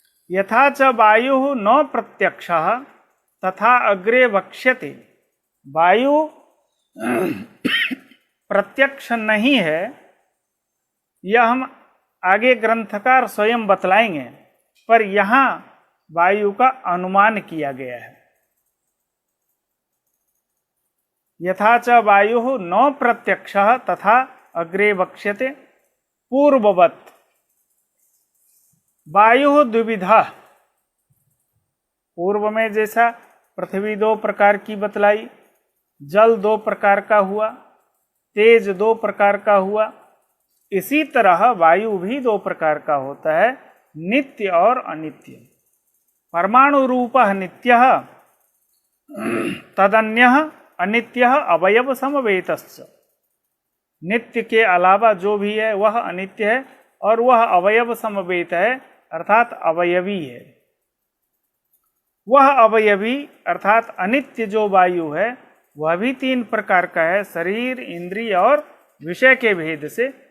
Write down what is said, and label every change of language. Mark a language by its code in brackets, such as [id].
[sa] यथा च वायुः न प्रत्यक्षः तथा अग्रे वक्ष्यते। [hi] वायु प्रत्यक्ष नहीं है, यह हम आगे ग्रंथकार स्वयं बतलाएंगे, पर यहाँ वायु का अनुमान किया गया है। [sa] यथा च वायुः न प्रत्यक्षः तथा अग्रे वक्ष्यते पूर्ववत्। वायु द्विविधा, [hi] पूर्व में जैसा पृथ्वी दो प्रकार की बतलाई, जल दो प्रकार का हुआ, तेज दो प्रकार का हुआ, इसी तरह वायु भी दो प्रकार का होता है, नित्य और अनित्य। [sa] परमाणु रूपः नित्यः तदन्यः अनित्यः अवयव समवेतश्च। [hi] नित्य के अलावा जो भी है वह अनित्य है और वह अवयव समवेत है, अर्थात अवयवी है। वह अवयवी अर्थात अनित्य जो वायु है वह भी तीन प्रकार का है, शरीर, इंद्रिय और विषय के भेद से।